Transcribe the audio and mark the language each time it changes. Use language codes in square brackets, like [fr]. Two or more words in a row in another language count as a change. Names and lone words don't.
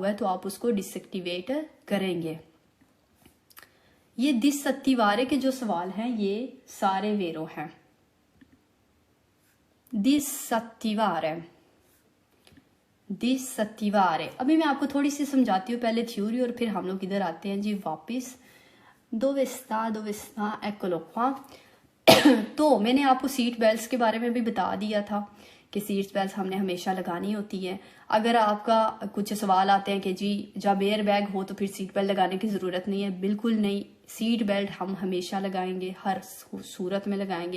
[hi] हुआ है तो आप उसको डिसएक्टिवेट करेंगे। ये डिसएक्टिवारे के जो सवाल हैं ये सारे वेरो हैं। डिसएक्टिवारे अभी मैं आपको थोड़ी सी समझाती हूँ पहले थ्योरी और फिर हम लोग इधर आते हैं जी वापस। [it] dove sta eccolo qua। [hi] तो मैंने आपको [en] seat belt [hi] के बारे में भी बता दिया था कि [en] seat belt [hi] हमने हमेशा लगानी होती है। अगर आपका कुछ सवाल आते हैं कि जी जब [en] air bag [hi] हो तो फिर [en] seat belt [hi] लगाने की ज़रूरत नहीं है, बिल्कुल नहीं। [en] seat belt [hi] हम हमेशा लगाएंगे, हर सूरत में लगाएंगे।